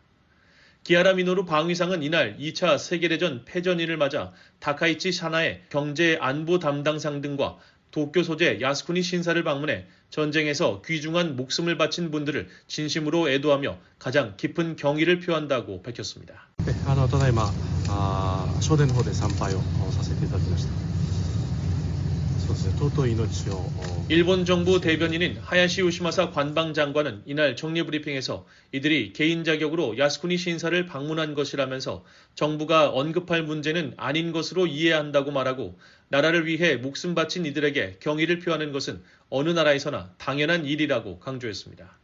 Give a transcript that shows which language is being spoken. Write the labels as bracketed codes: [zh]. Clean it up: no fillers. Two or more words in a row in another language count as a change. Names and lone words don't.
[ko] 기하라 미노루 방위상은 이날 2차 세계대전 패전일을 맞아 다카이치 사나의 경제 안보 담당상 등과 도쿄 소재 야스쿠니 신사를 방문해 전쟁에서 귀중한 목숨을 바친 분들을 진심으로 애도하며 가장 깊은 경의를 표한다고 밝혔습니다. [ja] ただいま正殿の方で参拝をさせていただきました。 [ko] 일본 정부 대변인인 하야시 요시마사 관방장관은 이날 정례 브리핑에서 이들이 개인 자격으로 야스쿠니 신사를 방문한 것이라면서 정부가 언급할 문제는 아닌 것으로 이해한다고 말하고 나라를 위해 목숨 바친 이들에게 경의를 표하는 것은 어느 나라에서나 당연한 일이라고 강조했습니다.